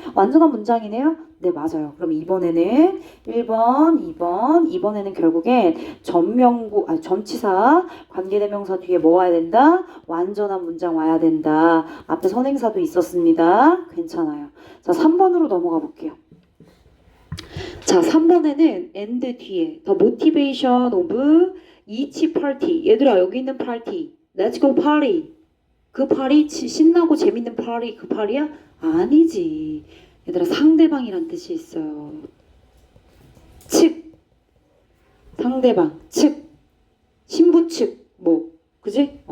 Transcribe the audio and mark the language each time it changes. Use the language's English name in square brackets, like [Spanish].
[Korean] 완전한 문장이네요. 네 맞아요. 그럼 이번에는 1번 2번 이번에는 결국엔 전치사 관계대명사 뒤에 뭐 와야 된다? 완전한 문장 와야 된다. 앞에 선행사도 있었습니다. 괜찮아요. 자 3번으로 넘어가 볼게요. 자 3번에는 and 뒤에 [English] the motivation of each party. [Korean] 얘들아 여기 있는 party. [English] Let's go party. [Korean] 그 파리 신나고 재밌는 파리 그 파리야? 아니지. 얘들아 상대방이란 뜻이 있어요. 측. 상대방. 측. 신부 측. 뭐. 그지?